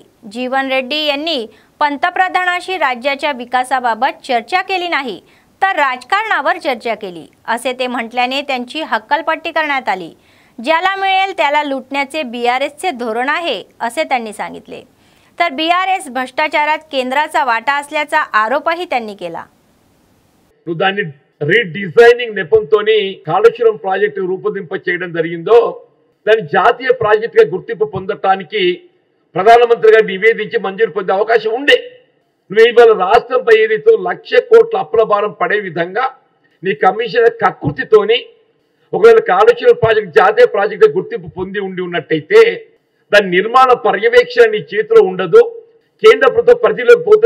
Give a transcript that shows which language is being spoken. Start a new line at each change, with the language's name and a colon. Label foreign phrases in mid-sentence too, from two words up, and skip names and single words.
Marathi: जीवन रेड्डी यांनी पंतप्रधानाशी राज्याच्या विकासाबाबत चर्चा केली नाही तर राजकारणावर चर्चा केली असे ते म्हटल्याने त्यांची हक्कलपट्टी करण्यात आली. ज्याला मिळेल त्याला लुटण्याचे बीआरएसचे धोरण आहे असे त्यांनी सांगितले. तर बीआरएस भ्रष्टाचारात केंद्राचा वाटा असल्याचा आरोपही त्यांनी केला.
Telugu: దాన్ని రీడిజైనింగ్ నెపంతోని కాళేశ్వరం ప్రాజెక్టు రూపొందింప చేయడం జరిగిందో దాని జాతీయ ప్రాజెక్టుగా గుర్తింపు పొందటానికి ప్రధానమంత్రి గారు నివేదించి మంజూరు పొందే అవకాశం ఉండే. నువ్వు ఇవాళ రాష్ట్రంపై ఏదైతే 1,00,000 కోట్ల అప్పుల భారం పడే విధంగా నీ కమిషనర్ కక్కుర్తితోని ఒకవేళ కాళేశ్వరం ప్రాజెక్ట్ జాతీయ ప్రాజెక్టు గుర్తింపు పొంది ఉన్నట్టయితే దాని నిర్మాణ పర్యవేక్షణ నీ చేతిలో ఉండదు, కేంద్ర ప్రభుత్వం పరిధిలోకి పోతుంది.